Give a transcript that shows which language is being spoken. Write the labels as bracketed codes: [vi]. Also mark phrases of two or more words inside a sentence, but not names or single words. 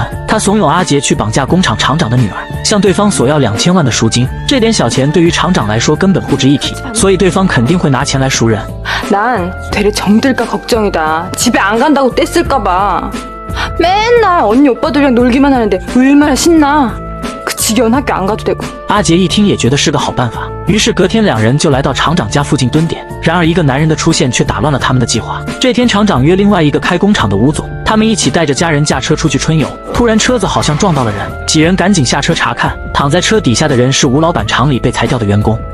[zh] 她怂恿阿杰去绑架工厂厂长的女儿，向对方索要2000万的赎金。这点小钱对于厂长来说根本不值一提，所以对方肯定会拿钱来赎人。 [ko] 난 되레 정들까 걱정이다. 집에 안 간다고 떼쓸까 봐. 맨날 언니 오빠들이랑 놀기만 하는데 얼마나 신나. 그 지겨운 학교 안 가도 되고. [zh] 阿杰一听也觉得是个好办法，于是隔天两人就来到厂长家附近蹲点。然而一个男人的出现却打乱了他们的计划。这天厂长约另外一个开工厂的吴总，他们一起带着家人驾车出去春游。突然车子好像撞到了人，几人赶紧下车查看，躺在车底下的人是吴老板厂里被裁掉的员工。